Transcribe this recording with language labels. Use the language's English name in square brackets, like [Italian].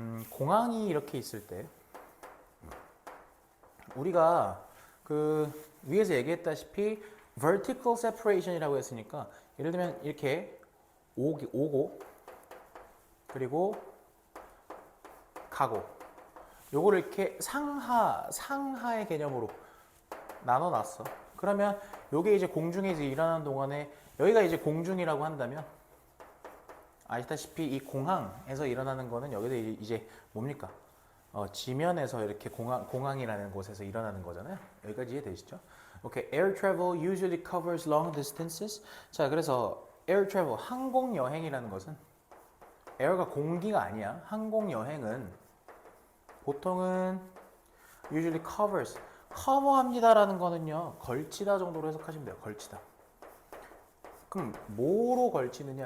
[Korean] 공항이 이렇게 있을 때 우리가 그 위에서 얘기했다시피 [English] vertical separation [Korean] 이라고 했으니까 예를 들면 이렇게 오고 그리고 가고 요거를 이렇게 상하의 개념으로 나눠놨어. 그러면 요게 이제 공중에 이제 일어나는 동안에 여기가 이제 공중이라고 한다면 아시다시피 이 공항에서 일어나는 거는 여기서 이제 뭡니까? 지면에서 이렇게 공항이라는 곳에서 일어나는 거잖아요. 여기까지 이해되시죠? 오케이. [English] Air travel usually covers long distances. [Korean] 자, 그래서 [English] air travel [Korean] 항공 여행이라는 것은 air가 공기가 아니야. 항공 여행은 보통은 [English] usually covers [Korean] 커버합니다라는 거는요. 걸치다 정도로 해석하시면 돼요. 걸치다. 그럼 뭐로 걸치느냐?